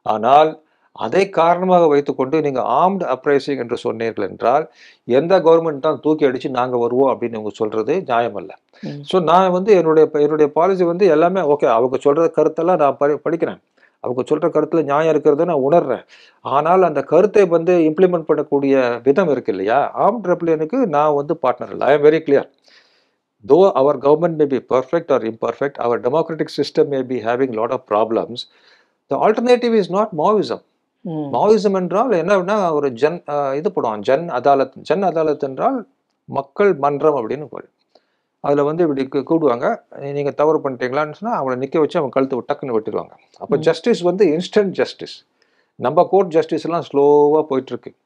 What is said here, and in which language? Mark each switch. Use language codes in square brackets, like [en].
[ta] ஆனால் அதை காரணமாக வைத்துக்கொண்டு நீங்கள் ஆர்ம்டு அப்ரைசிங் என்று சொன்னீர்கள் என்றால், எந்த கவர்மெண்ட் தான் தூக்கி அடிச்சு நாங்கள் வருவோம் அப்படின்னு இவங்க சொல்றது நியாயமல்ல. ஸோ நான் வந்து என்னுடைய பாலிசி வந்து எல்லாமே ஓகே, அவங்க சொல்ற கருத்தெல்லாம் நான் படிக்கிறேன், அவங்க சொல்ற கருத்துல நியாயம் இருக்கிறத நான் உணர்றேன். ஆனால் அந்த கருத்தை வந்து இம்ப்ளிமெண்ட் பண்ணக்கூடிய விதம் இருக்கு இல்லையா, ஆர்ம்டு ரெபலியனுக்கு நான் வந்து பார்ட்னர் இல்லை. [en] I am very clear. Though our government may be perfect or imperfect, our democratic system may be having a lot of problems. The alternative is not Maoism. [ta] மாவோயிசம் என்றால் என்ன, ஒரு இது போடுவான், ஜன் அதாலத் என்றால் மக்கள் மன்றம் அப்படின்னு போடு. அதில் வந்து இப்படி கூடுவாங்க, நீங்கள் தவறு பண்ணிட்டீங்களான்னு சொன்னால் அவங்கள நிற்க வச்சு அவங்க கழுத்து டக்குன்னு வெட்டிடுவாங்க. அப்போ ஜஸ்டிஸ் வந்து இன்ஸ்டன்ட் ஜஸ்டிஸ். நம்ம கோர்ட் ஜஸ்டிஸ் எல்லாம் ஸ்லோவாக போயிட்டுருக்கு.